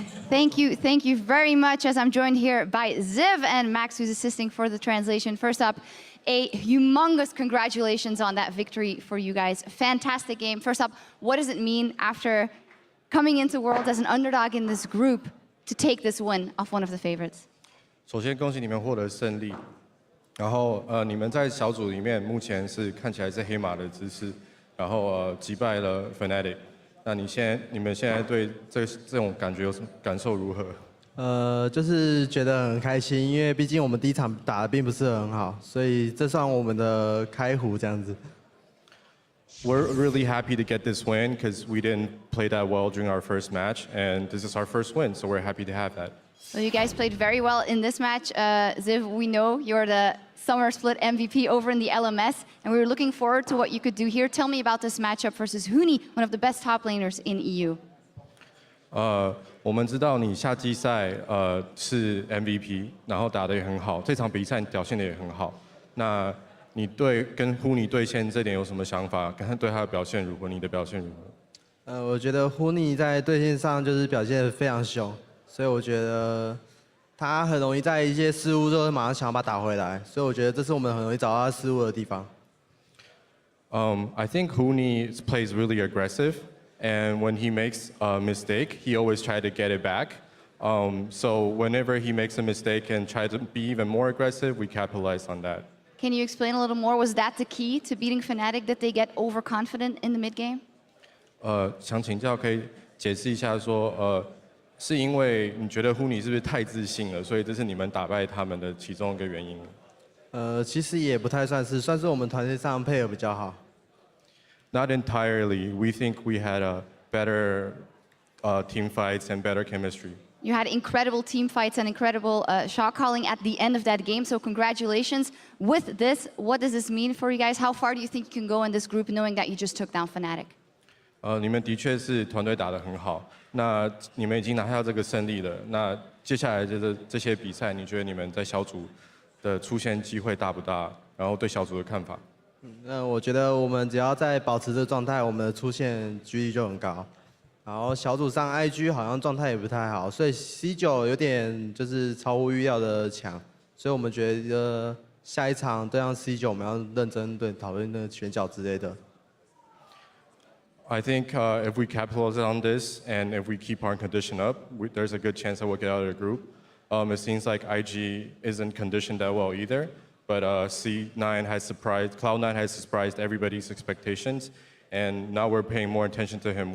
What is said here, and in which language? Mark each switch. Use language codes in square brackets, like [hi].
[en] Thank you very much, as I'm joined here by Ziv and Max, who's assisting for the translation. First up, a humongous congratulations on that victory for you guys. Fantastic game. First up, what does it mean after coming into Worlds as an underdog in this group to take this win off one of the favorites? [zh] 首先恭喜你们获得胜利，然后你们在小组里面目前是看起来是黑马的姿势，然后击败了 Fnatic。那你们现在对这种感觉有什么感受如何？就是觉得很开心，因为毕竟我们第一场打得并不是很好，所以这算我们的开壶这样子。 [en] We're really happy to get this win because we didn't play that well during our first match, and this is our first win, so we're happy to have that. Well, you guys played very well in this match. Ziv, we know you're the Summer Split MVP over in the LMS, and we were looking forward to what you could do here. Tell me about this matchup versus Huni, one of the best top laners in EU. [zh] 我们知道你夏季赛是 MVP， 然后打得也很好，这场比赛你表现得也很好。那你跟 Huni 对线这点有什么想法？看看对他的表现如何，你的表现如何？我觉得 Huni 在对线上就是表现得非常凶，所以我觉得他很容易在一些失误之后马上想要把它打回来，所以我觉得这是我们很容易找到他失误的地方。 [en] I think Huni plays really aggressive, and when he makes a mistake, he always tries to get it back. So whenever he makes a mistake and tries to be even more aggressive, we capitalize on that. Can you explain a little more? Was that the key to beating Fnatic, that they get overconfident in the mid game? [zh] 想请教可以解释一下说是因为你觉得 Huni 是不是太自信了，所以这是你们打败他们的其中一个原因？其实也不太算是，算是我们团队上配合比较好。 [en] Not entirely. We think we had a better team fights and better chemistry. You had incredible team fights and incredible shot calling at the end of that game, so congratulations. With this, what does this mean for you guys? How far do you think you can go in this group knowing that you just took down Fnatic? [zh] 你们的确是团队打得很好，那你们已经拿下这个胜利了。那接下来这些比赛，你觉得你们在小组的出现机会大不大？然后对小组的看法？那我觉得我们只要在保持这状态，我们的出现几率就很高。然后小组上 IG 好像状态也不太好，所以 C9 有点就是超乎预料的强，所以我们觉得下一场对上 C9 我们要认真讨论那个选角之类的。 [en] I think if we capitalize on this and if we keep our condition up, there's a good chance that we'll get out of the group. It seems like IG isn't conditioned that well either, but C9 has surprised, Cloud9 has surprised everybody's expectations, and now we're paying more attention to him.